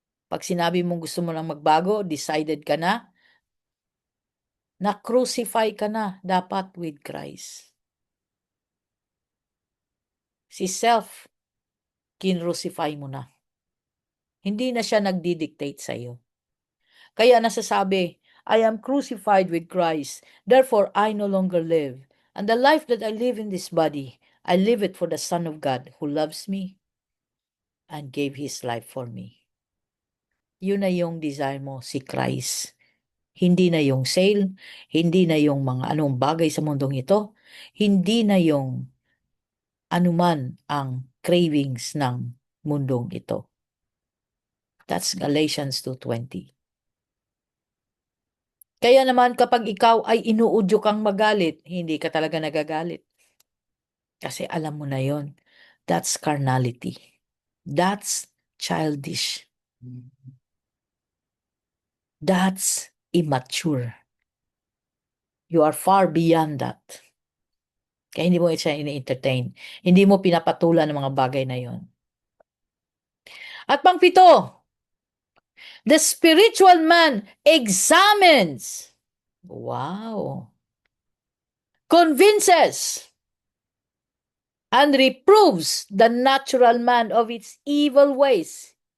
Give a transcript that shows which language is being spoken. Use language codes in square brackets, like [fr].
[tl] Pag sinabi mong gusto mo lang magbago, decided ka na crucify ka na dapat [en] with Christ. [tl] Si self, kinrucify mo na. Hindi na siya nagdi-dictate sa iyo. Kaya nasasabi, [en] I am crucified with Christ, therefore I no longer live. And the life that I live in this body, I live it for the Son of God who loves me and gave His life for me. [tl] Yun na yung desire mo, si Christ. Hindi na yung sale, hindi na yung mga anong bagay sa mundong ito, hindi na yung anuman ang cravings ng mundong ito. [en] That's Galatians 2:20. [tl] Kaya naman kapag ikaw ay inuudyo kang magalit, hindi ka talaga nagagalit. Kasi alam mo na yon. [en] That's carnality. That's childish. That's immature. You are far beyond that. [tl] Kaya hindi mo siya ini-entertain. Hindi mo pinapatulan ng mga bagay na yon. At pangpito, [en] the spiritual man examines, wow, convinces, and reproves the natural man of its evil ways.